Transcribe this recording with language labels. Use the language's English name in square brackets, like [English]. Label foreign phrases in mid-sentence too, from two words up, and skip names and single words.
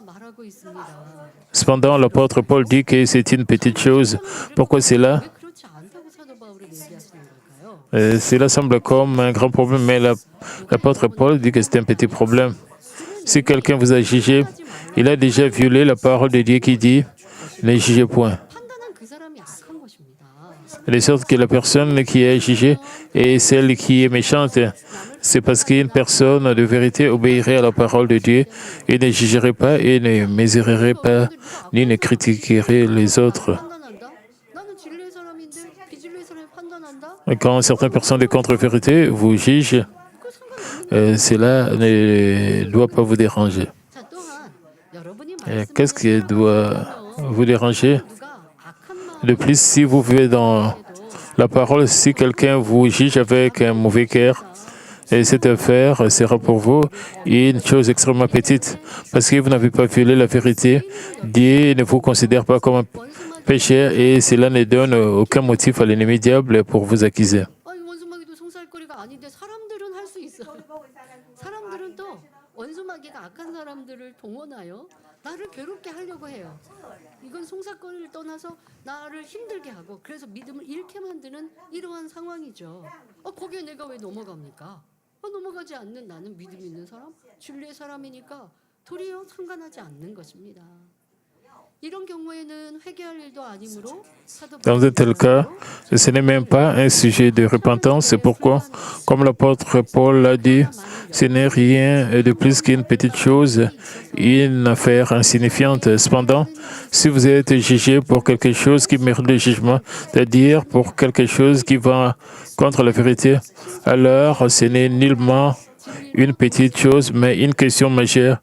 [French] Cependant, l'apôtre Paul dit que c'est une petite chose. Pourquoi cela? Cela semble comme un grand problème, mais l'apôtre Paul dit que c'est un petit problème. Si quelqu'un vous a jugé, il a déjà violé la parole de Dieu qui dit « ne jugez point ». [Korean] 판단한 그 사람이 악한 것입니다. [French] De sorte que la personne qui est jugée est celle qui est méchante. C'est parce qu'une personne de vérité obéirait à la parole de Dieu et ne jugerait pas et ne mésurerait pas ni ne critiquerait les autres. [Korean] 판단한다? 나는 진리의 사람인데 비진리의 사람이 판단한다? [French] Quand certaines personnes de contre-vérité vous jugent, [Korean] 그 상관없는 [French] cela ne doit pas vous déranger. [Korean] 자, 또한 여러분이 [French] Qu'est-ce qui doit vous déranger? [Korean] 누가 악한 마음 [French] De plus, si vous vivez dans la parole, si quelqu'un vous juge avec un mauvais cœur, et cette affaire sera pour vous une chose extrêmement petite, parce que vous n'avez pas violé la vérité. Dieu ne vous considère pas comme un [Korean] 원수마귀 [French] pécheur et cela ne donne aucun motif à l'ennemi diable pour vous accuser. [Korean] 아니 원수마귀도 송사할거리가 아닌데 사람들은 할 수 있어. 사람들은 또 원수마귀가 악한 사람들을 동원하여 나를 괴롭게 하려고 해요. 이건 송사거리를 떠나서 나를 힘들게 하고 그래서 믿음을 잃게 만드는 이러한 상황이죠. 거기에 내가 왜 넘어갑니까? 넘어가지 않는 나는 믿음 있는 사람, 진리의 사람이니까 도리어 상관하지 않는 것입니다. 이런 경우에는 회개할 일도 아니므로 사도 [French] Dans un tel cas, ce n'est même pas un sujet de repentance. C'est pourquoi, comme l'apôtre Paul l'a dit, ce n'est rien de plus qu'une petite chose, une affaire insignifiante. Cependant, si vous êtes jugé pour quelque chose qui mérite le jugement, c'est-à-dire pour quelque chose qui va contre la vérité, alors ce n'est nullement une petite chose, mais une question majeure.